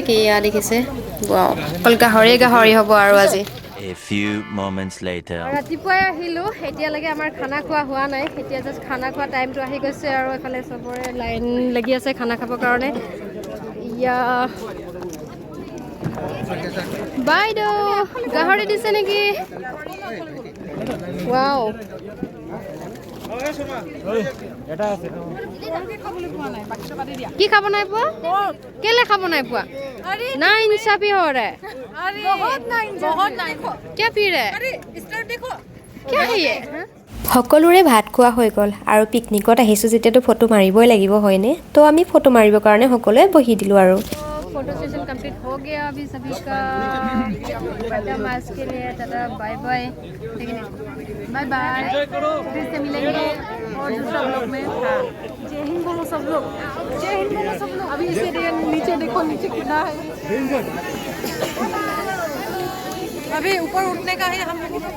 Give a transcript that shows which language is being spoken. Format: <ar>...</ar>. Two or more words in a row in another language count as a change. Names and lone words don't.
<as>এয়া দেখিছে, অকল গাহৰি হ'ব আৰু আজি।</as> <en>A few moments later.</en> <as>ৰাতিপুৱাই আহিলোঁ, এতিয়ালৈকে আমাৰ খানা খোৱা হোৱা নাই। এতিয়া জাষ্ট খানা খোৱা টাইমটো আহি গৈছে, আৰু এইফালে চবৰে লাইন লাগি আছে খানা খাবৰ কাৰণে। ইয়া বাইদেউ গাহৰি দিছে নেকি? ৱাও, কি খাব নাই পোৱা? কেলে খাব নাই পোৱা? না ইনচাফি</as> <hi>हो रहा है, क्या पी रहा है, क्या है ये?</hi> <as>সকলোৰে ভাত খোৱা হৈ গ'ল, আৰু পিকনিকত আহিছোঁ যেতিয়াতো ফটো মাৰিবই লাগিব, হয়নে? তো আমি ফটো মাৰিবৰ কাৰণে সকলোৱে বহি দিলোঁ আৰু।</as> <en>photo session complete</en> <hi>हो गया अभी सभी का। टाटा मास के लिए टाटा</hi> <en>bye bye, bye bye,</en> <hi>फिर से मिलेंगे और दूसरा ब्लॉग में। हाँ, जय हिंद बोलो सब लोग, जय हिंद बोलो सब लोग। अभी इसे नीचे देखो, नीचे कितना है, अभी ऊपर उठने का है हम लोगों को।</hi>